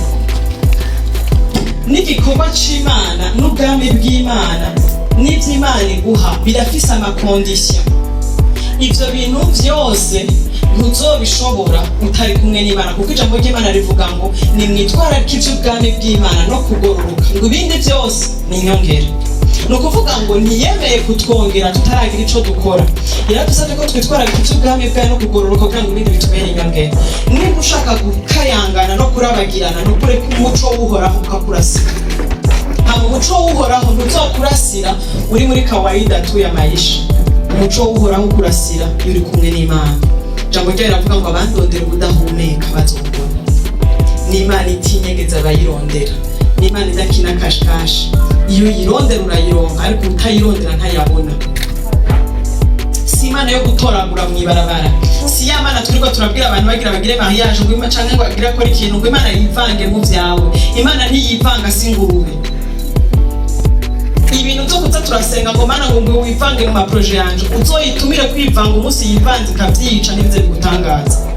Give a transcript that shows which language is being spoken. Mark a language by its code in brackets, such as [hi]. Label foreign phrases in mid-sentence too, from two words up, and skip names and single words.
[rn] n'igikorwa c'Imana n'ubwami bw'Imana n'ivy'Imana iguha birafise amakondisiyo ivyo bintu vyose ntuzobishobora utari kumwe n'Imana kuko ijambo ry'Imana rivuga ngo ni mwitwararika ivy'ubwami bw'Imana no kugororoka ngo ibindi byose ni inyongera no kuvuga ngo ntiyemeye kutwongera tutaragira ico dukora yaradusabye ko twitwararika ivy'ubwami bwayo no kugororoka kugira ngo ibindi bitubere inyongera niba ushaka gukayangana no kurabagirana no kureka umuco w'uhoraho ukakurasira hama umuco w'uhoraho ntuzokurasira uri muri [sw] kawaida tu ya maisha [rn] umuco w'uhoraho ukurasira iyo uri kumwe n'Imana jambo ryayo riravuga ngo abandondera ubudahumeka bazobona n'Imana itinyegeza abayirondera n'Imana idakina kashikashi iyo yirondera urayironka ariko utayirondera ntayabona si Imana yo gutoragura mw'ibarabara si ya Mana turiko turabwira abantu bagira bagire mariage ngo Imana canke ngo bagire akora ikintu ngo Imana yivange mu vyawe Imana ntiyivanga singurube ibintu byo kuza turasenga ngo Mana ngo wivange mu maproje yanje uzoyitumire kwivanga umunsi yivanze ikavyica ntibize bigutangaza